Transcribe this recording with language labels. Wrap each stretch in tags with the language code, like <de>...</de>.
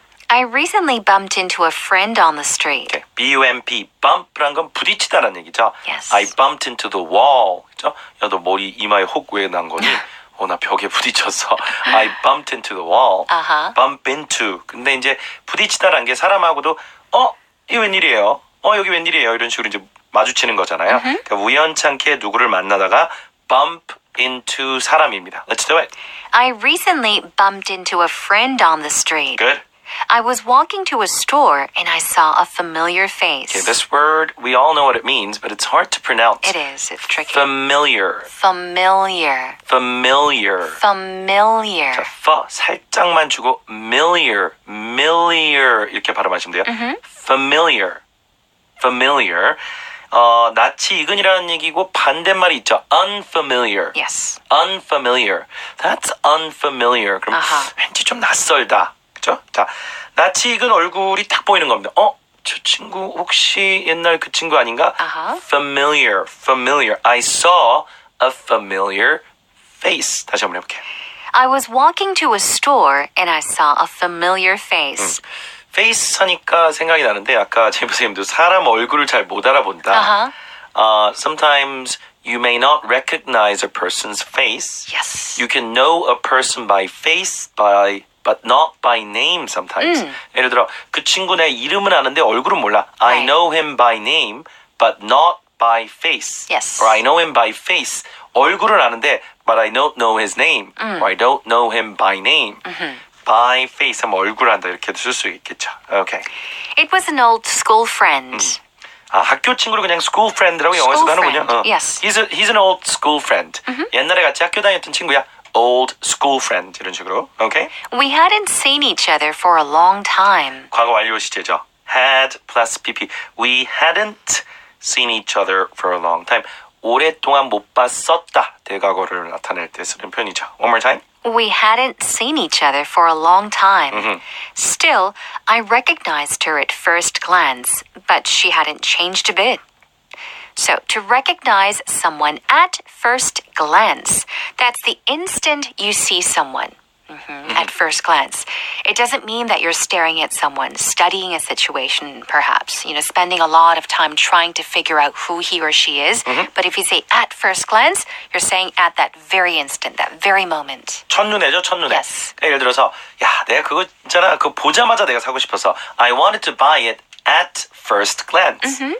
<en>I recently bumped into a friend on the street. Okay.</en> <ko>B-U-M-P, bump란 건 부딪히다라는 얘기죠.</ko> <en>I bumped into the wall.</en> <ko>그죠? 야, 너 머리 이마에 혹 왜 난 거니? 나 벽에 부딪혔어.</ko> <en>I bumped into the wall. Bump into.</en> <ko>근데 이제 부딪히다라는 게 사람하고도 이게 웬일이에요? 여기 웬일이에요? 이런 식으로 이제 마주치는 거잖아요. 그러니까 우연찮게 누구를 만나다가 bump into 사람입니다.</ko> <en>Let's do it. I recently bumped into a friend on the street. Good. I was walking to a store and I saw a familiar face. Okay, this word, we all know what it means, but it's hard to pronounce. It is. It's tricky. Familiar. Familiar. Familiar. Familiar.</en> <ko>자, 살짝만 주고 milliar 이렇게 발음하시면 돼요.</ko> <en>Familiar. Familiar.</en> <ko>낯이 익은이라는 얘기고 반대말이 있죠.</ko> <en>Unfamiliar. Yes. Unfamiliar. That's unfamiliar.</en> <ko>그럼 왠지 좀 낯설다. 그죠? 자, 낯이 익은 얼굴이 딱 보이는 겁니다. 저 친구 혹시 옛날 그 친구 아닌가?</ko> <en>Familiar. I saw a familiar face.</en> <ko>다시 한번 해볼게요.</ko> <en>I was walking to a store and I saw a familiar face.</en> <ko>face 하니까 생각이 나는데 아까 제임 선생님도 사람 얼굴을 잘 못 알아본다.</ko> <en>Sometimes you may not recognize a person's face. Yes. You can know a person by face, but not by name sometimes.</en> <ko>예를 들어 그 친구 내 이름은 아는데 얼굴은 몰라.</ko> <en>I know him by name, but not by face. Yes. Or I know him by face.</en> <ko>얼굴은 아는데,</ko> <en>but I don't know his name. Or I don't know him by name.</en> <ko>By face 하면 얼굴 안다 이렇게도 쓸 수 있겠죠.</ko> <en>Okay. It was an old school friend.</en> <ko>아, 학교 친구를 그냥 school friend라고 영어에서도 하는군요.</ko> <en>friend, yes. He's an old school friend.</en> <ko>옛날에 같이 학교 다녔던 친구야.</ko> <en>Old school friend</en> <ko>이런 식으로. 오케이?</ko> <en>We hadn't seen each other for a long time.</en> <ko>과거 완료 시제죠. had plus pp.</ko> <en>We hadn't seen each other for a long time.</en> <ko>오랫동안 못 봤었다. 대과거를 나타낼 때 쓰는 표현이죠.</ko> <en>One more time. We hadn't seen each other for a long time. Still, I recognized her at first glance, but she hadn't changed a bit. So, to recognize someone at first glance, that's the instant you see someone. At first glance. It doesn't mean that you're staring at someone, studying a situation, perhaps, spending a lot of time trying to figure out who he or she is. But if you say at first glance, you're saying at that very instant, that very moment.</en> <ko>첫눈에죠, 첫눈에.</ko> <en>Yes.</en> <ko>그러니까 예를 들어서, 야, 내가 그거 있잖아. 그거 보자마자 내가 사고 싶어서.</ko> <en>I wanted to buy it at first glance.</en>